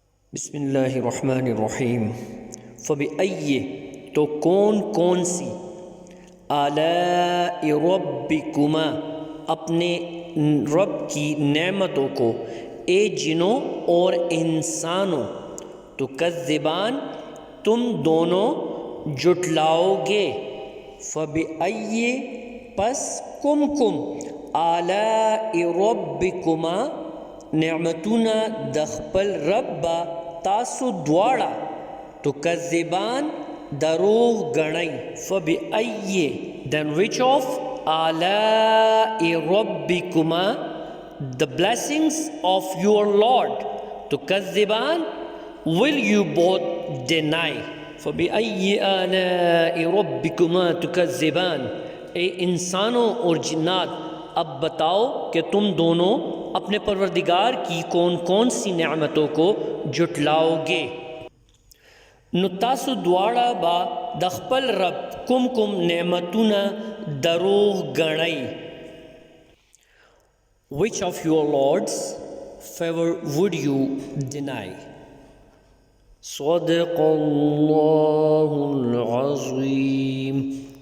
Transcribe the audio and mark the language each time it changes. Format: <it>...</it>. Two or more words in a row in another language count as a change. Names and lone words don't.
<ar>بسم اللہ الرحمن الرحیم فبأي</ar> <ur>تو کون سی</ur> <ar>آلاء ربکما</ar> <ur>اپنے رب کی نعمتوں کو اے جنوں اور انسانوں تکذبان تم دونوں جٹلاؤ گے</ur> <ps>فبأي پس کم</ps> <ar>آلاء ربکما</ar> <ps>نعمتنا دخپل ربا تاسو دواړه تکذبان دروغ گنئی فبأي</ps> <en>then which of</en> <ps>آلاء</ps> <en>ربکما the blessings of your Lord تکذبان will you both deny</en> <ar>فبأي آلاء ربکما تکذبان</ar> <ur>اے انسانوں اور جنات اب بتاؤ کہ تم دونوں اپنے پروردگار کی کون سی نعمتوں کو جٹلاؤ گے</ur> <ps>نو تاسو دواړه با د خپل رب کوم نعمتونه دروغ گنئ</ps> <en>which of your Lord's favor would you deny</en> <ar>صدق اللہ العظیم</ar>